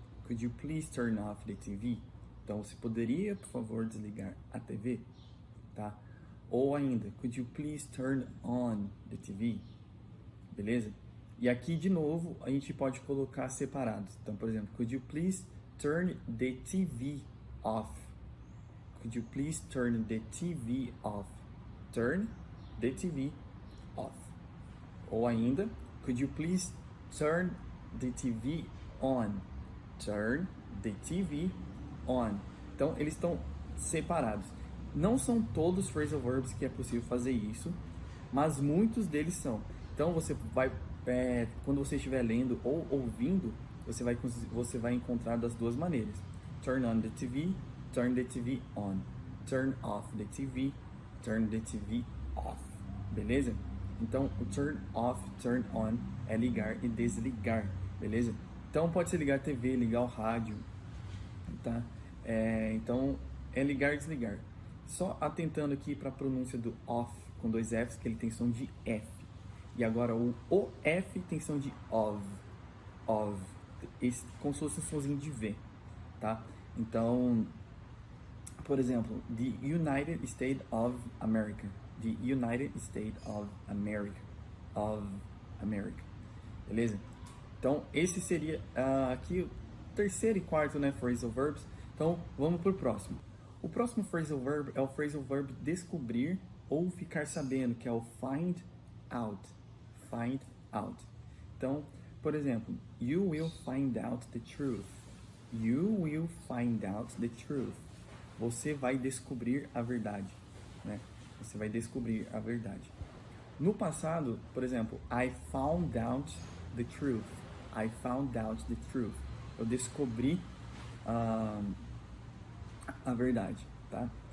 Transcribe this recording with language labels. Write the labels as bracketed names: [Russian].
[English] Could you please turn off the TV? [Portuguese] Então, você poderia, por favor, desligar a TV? Tá? Ou ainda, [English] could you please turn on the TV? [Portuguese] Beleza? E aqui, de novo, a gente pode colocar separados. [English] Então, por exemplo, could you please turn the TV off? Could you please turn the TV off? Turn the TV off. [Portuguese] Ou ainda, [English] could you please turn the TV on? Turn the TV on. [Portuguese] Então, eles estão separados. Não são todos os phrasal verbs que é possível fazer isso, mas muitos deles são. Então, você vai, quando você estiver lendo ou ouvindo, você vai encontrar das duas maneiras. [English] Turn on the TV, turn the TV on. Turn off the TV, turn the TV off. Beleza? [Portuguese] Então, o turn off, turn on é ligar e desligar. Beleza? Então, pode ser ligar a TV, ligar o rádio, tá? Então, é ligar e desligar. Só atentando aqui para a pronúncia do off com dois Fs, que ele tem som de F. E agora o F tem som de of. Of. Como se fosse um somzinho de V, tá? Então, por exemplo, [English] the United States of America. The United States of America. Of America. [Portuguese] Beleza? Então, esse seria aqui o terceiro e quarto, né, phrasal verbs. Então, vamos pro próximo. O próximo phrasal verb é o phrasal verb descobrir ou ficar sabendo, que é o find out. [English] Find out. [Portuguese] Então, por exemplo, [English] you will find out the truth. You will find out the truth. [Portuguese] Você vai descobrir a verdade, né? Você vai descobrir a verdade. No passado, por exemplo, [English] I found out the truth. I found out the truth. [Portuguese] Eu descobri a verdade, tá?